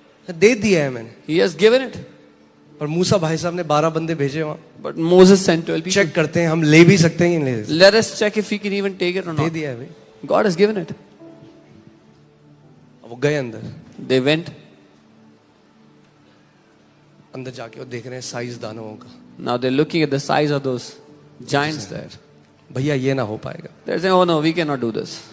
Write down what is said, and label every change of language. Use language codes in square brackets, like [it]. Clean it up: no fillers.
[hi] दे दिया है मैंने. [en] He has given it. [hi] और मूसा भाई साहब ने 12 बंदे भेजे वहां. [en] But Moses sent 12 people. [hi] Check करते हैं हम ले भी सकते हैं कि नहीं ले सकते. [en] Let us check if he can even take it or [hi] दे [en] not. [hi] दिया है भाई. [en] God has given it. [hi] वो गए अंदर. [en] They went. [hi] अंदर जाके वो देख रहे हैं साइज दानवों का. [en] Now they're looking at the size of those giants there. [hi] भैया ये ना हो पाएगा. [en] They're saying, oh no, we cannot do this.